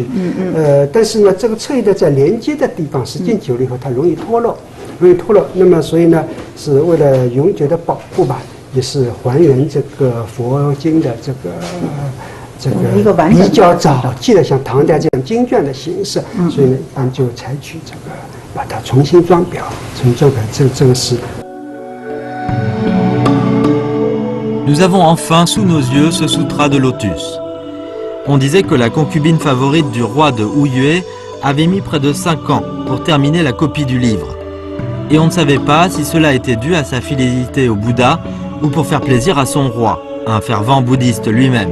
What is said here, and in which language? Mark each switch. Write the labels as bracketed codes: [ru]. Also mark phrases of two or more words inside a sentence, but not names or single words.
[zh] 但是呢，这个册页的在连接的地方，时间久了以后它容易脱落，那么所以呢，是为了永久的保护吧，也是还原这个佛经的这个比较早期的像唐代这样经卷的形式，所以呢，一般就采取这个。把它重新装裱，重做这个是。 [fr] Nous avons enfin sous nos yeux ce Sutra de Lotus. On disait que la concubine favorite du roi de Ouyue avait mis près de 5 ans pour terminer la copie du livre. Et on ne savait pas si cela était dû à sa fidélité au Bouddha ou pour faire plaisir à son roi, un fervent bouddhiste lui-même.